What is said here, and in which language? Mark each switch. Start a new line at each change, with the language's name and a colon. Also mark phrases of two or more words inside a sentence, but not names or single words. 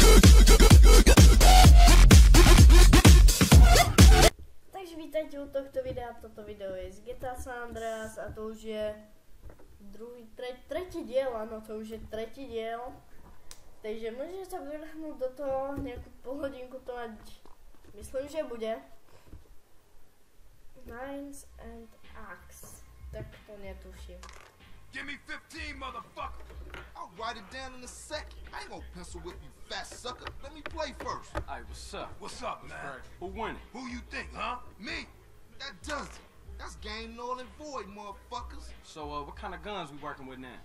Slovak: Takže vítajte u tohto videa, toto video je z GTA San Andreas a to už je tretí diel, áno, to už je tretí diel. Takže môžete sa vrhnúť do toho, nejakú polhodinku to mať, myslím, že bude. Nines and Axe, tak to netuším.
English: Give me 15, motherfucker! I'll write it down in a second. I ain't gonna pencil whip you, fat sucker. Let me play first. Hey, what's up? What's up, man? Who winning? Who you think, huh? Me? That does it. That's game null and void, motherfuckers. So, what kind of guns we working with now?